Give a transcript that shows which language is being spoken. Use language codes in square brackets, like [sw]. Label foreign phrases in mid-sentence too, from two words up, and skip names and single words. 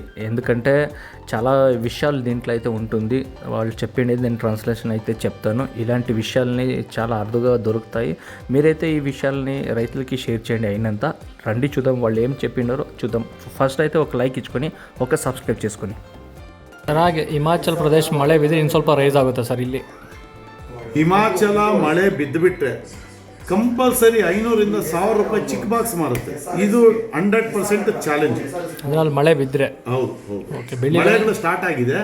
[te] ఎందుకంటే చాలా విషయాలు దీంట్లో అయితే ఉంటుంది. వాళ్ళు చెప్పిండేది నేను ట్రాన్స్లేషన్ అయితే చెప్తాను. ఇలాంటి విషయాలని చాలా అరుదుగా దొరుకుతాయి. మీరైతే ఈ విషయాలని రైతులకి షేర్ చేయండి. అయినంత రండి చూద్దాం వాళ్ళు ఏం చెప్పినారో చూద్దాం. ఫస్ట్ అయితే ఒక లైక్ ಇಚ್ಕೊಂಡು ఒక ಸಬ್ಸ್ಕ್ರೈಬ್ చేసుకొని. [kn] ಹಾಗೆ ಹಿಮಾಚಲ ಪ್ರದೇಶ ಮಳೆ ಬಿದ್ದರೆ ಇನ್ನು ಸ್ವಲ್ಪ ರೈಸ್ ಆಗುತ್ತೆ ಸರ್. ಇಲ್ಲಿ ಹಿಮಾಚಲ ಮಳೆ ಬಿದ್ದುಬಿಟ್ರೆ ಕಂಪಲ್ಸರಿ 500ರಿಂದ 1000 ರೂಪಾಯಿ ಚಿಕ್ ಬಾಕ್ಸ್ ಮಾರುತ್ತೆ. ಇದು 100% ಚಾಲೆಂಜ್. ಅದ್ರಲ್ಲಿ ಮಳೆ ಬಿದ್ದರೆ ಹೌದು. ಮಳೆಗಳು ಸ್ಟಾರ್ಟ್ ಆಗಿದೆ.